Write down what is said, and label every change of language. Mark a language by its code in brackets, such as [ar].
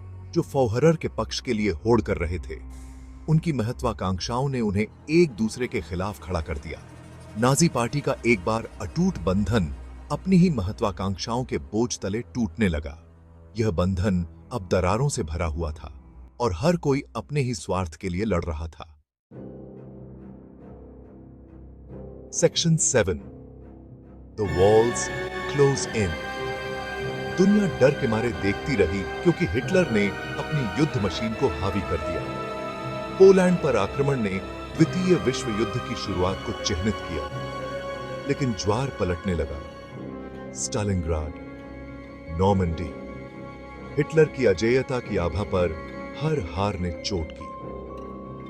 [hi] जो फौहरर के पक्ष के लिए होड़ कर रहे थे, उनकी महत्वाकांक्षाओं ने उन्हें एक दूसरे के खिलाफ खड़ा कर दिया। नाजी पार्टी का एक बार अटूट बंधन अपनी ही महत्वाकांक्षाओं के बोझ तले टूटने लगा। यह बंधन अब दरारों से भरा हुआ था और हर कोई अपने ही स्वार्थ के लिए लड़ रहा था। [en] Section 7 The walls close in। [hi] दुनिया डर के मारे देखती रही क्योंकि हिटलर ने अपनी युद्ध मशीन को हावी कर दिया। पोलैंड पर आक्रमण ने द्वितीय विश्व युद्ध की शुरुआत को चिह्नित किया, लेकिन ज्वार पलटने लगा। स्टालिनग्राड, नॉर्मंडी, हिटलर की अजेयता की आभा पर हर हार ने चोट की।